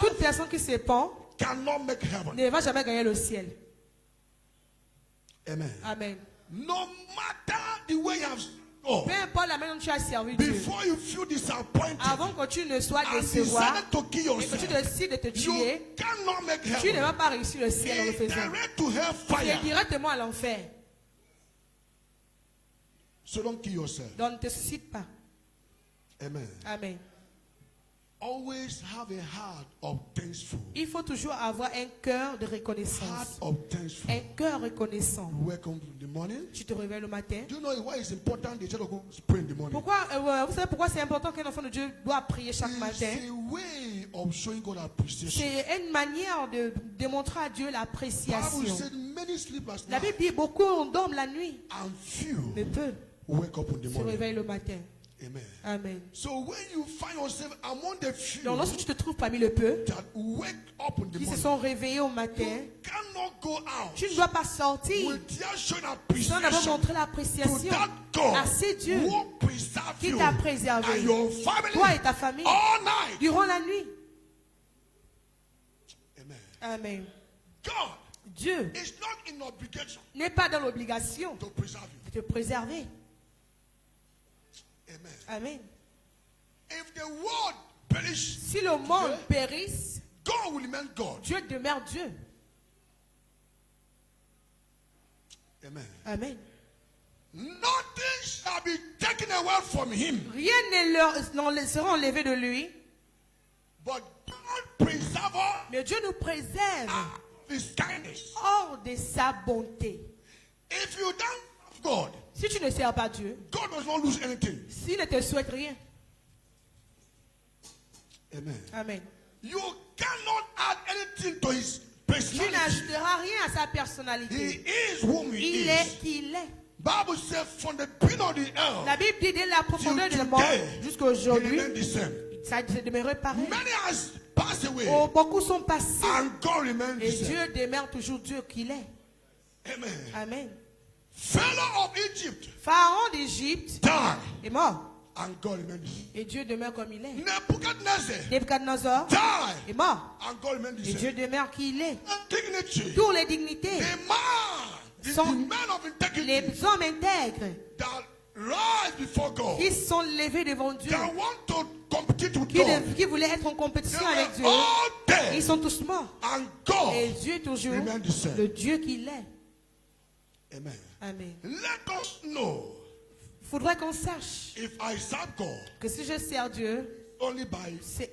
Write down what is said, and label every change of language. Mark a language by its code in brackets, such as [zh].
[fr] Toute personne qui se pend [en] cannot make heaven. [fr] ne va jamais gagner le ciel. Amen. Amen. [en] No matter the way you have oh, [fr] Peu importe la manière dont tu as servi Dieu, [en] before you feel disappointed [fr] avant que tu ne sois [en] and [fr] décevoir [en] decided to kill [fr] et que tu [en] yourself, [fr] décides de te [en] you [fr] tuer, [en] cannot make [fr] tu ne [en] heaven. [fr] vas pas réussir le ciel en le [en] It's [fr] faisant. [en] direct to [fr] Tu es [en] hellfire. [fr] directement à l'enfer. [en] So don't kill yourself. [fr] Donc ne te suscite pas. Amen. Amen. [en] Always have a heart of thankful. [fr] Il faut toujours avoir un cœur de [en] Heart [fr] reconnaissance. [en] of thankful. [fr] Un cœur reconnaissant. [en] You wake up in the morning. [fr] Tu te réveilles le matin. [en] Do you know why it's important the child of God to pray in the morning? [fr] Pourquoi, vous savez pourquoi c'est important qu'un enfant de Dieu doit prier chaque [en] It's [fr] matin? [en] a way of showing God appreciation. [fr] C'est une manière de démontrer à Dieu [en] Bible [fr] l'appréciation. [en] said many sleepless [fr] La Bible [en] nights [fr] dit beaucoup dorment la nuit, [en] and few [fr] mais peu [en] wake up in the [fr] se [en] morning. [fr] réveillent le matin. Amen. Amen. [en] So when you find yourself among the few [fr] Donc lorsque tu te trouves parmi le peu [en] that wake up in the [fr] qui se [en] morning, [fr] sont réveillés au matin, [en] you cannot go out [fr] tu ne dois pas sortir [en] without showing [fr] sans d'abord [en] appreciation [fr] montrer [en] to [fr] l'appréciation [en] that God [fr] à ces dieux [en] who preserve [fr] qui [en] you [fr] t'a [en] and [fr] préservé, [en] your family [fr] toi et ta famille, [en] all night. [fr] durant la nuit. Amen. Amen. [en] God [fr] Dieu [en] is not in obligation [fr] n'est pas dans l'obligation [en] to preserve you. [fr] de te préserver. Amen. Amen. [en] If the world perish, [fr] Si le monde périsse, [en] God will remain God. [fr] Dieu demeure Dieu. Amen. Amen. [en] Nothing shall be taken away from him, [fr] Rien ne sera enlevé de lui, [en] but God preserve [fr] mais Dieu nous préserve [en] his kindness. [fr] hors de sa bonté. [en] If you don't love God, [fr] Si tu ne sers pas Dieu, [en] God does not lose anything. [fr] s'il ne te souhaite rien, [en] Amen. [fr] Amen, [en] You cannot add anything to his [fr] tu [en] personality. [fr] n'ajouteras rien à sa [en] He [fr] personnalité. [en] is whom he [fr] Il est qui il est. [en] Bible says from the beginning of the [fr] La [en] earth [fr] Bible dit dès la profondeur [en] till [fr] du monde [en] today, [fr] jusqu'à [en] he [fr] aujourd'hui, [en] remained the same. [fr] ça demeure pareil. [en] Many has passed away, [fr] Oh, beaucoup sont passés [en] and God remained [fr] et [en] the same. [fr] Dieu demeure toujours Dieu qu'il est. Amen. Amen. [en] Pharaoh of Egypt [fr] Pharaon d'Égypte [en] died, [fr] est mort [en] and God remained the same. [fr] et Dieu demeure comme il est. [en] Nebuchadnezzar [fr] Nebuchadnezzar [en] died, [fr] est mort [en] and God remained the [fr] et Dieu [en] same. [fr] demeure qui il est. [en] Dignity. [fr] Toutes les dignités, [en] The man, the [fr] Son- [en] man of integrity [fr] les hommes intègres [en] that rise before God, [fr] qui sont levés devant Dieu, [en] that want to compete with God, [fr] qui voulaient être en compétition [en] they [fr] avec Dieu, [en] were all [fr] ils [en] dead, [fr] sont tous morts. [en] and God [fr] Et Dieu est toujours [en] remained the same. [fr] le Dieu qu'il est. Amen. Amen. [en] Let us know [fr] Il faudrait qu'on sache [en] if I serve God [fr] que si je sers Dieu, [en] only by [fr] c'est